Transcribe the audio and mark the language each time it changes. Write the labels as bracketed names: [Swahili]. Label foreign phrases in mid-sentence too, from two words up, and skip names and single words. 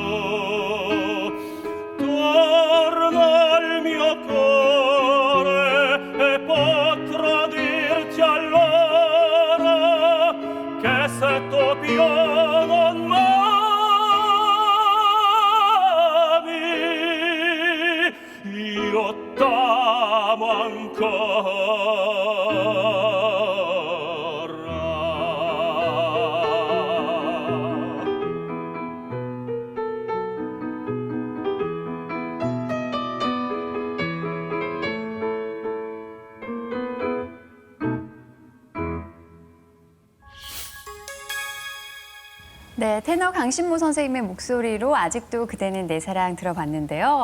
[Italian] Torna al mio cuore e potrò dirti allora che se t'opio non m'ami, io t'amo ancora. [Korean] 네, 테너 강신모 선생님의 목소리로 아직도 그대는 내 사랑 들어봤는데요.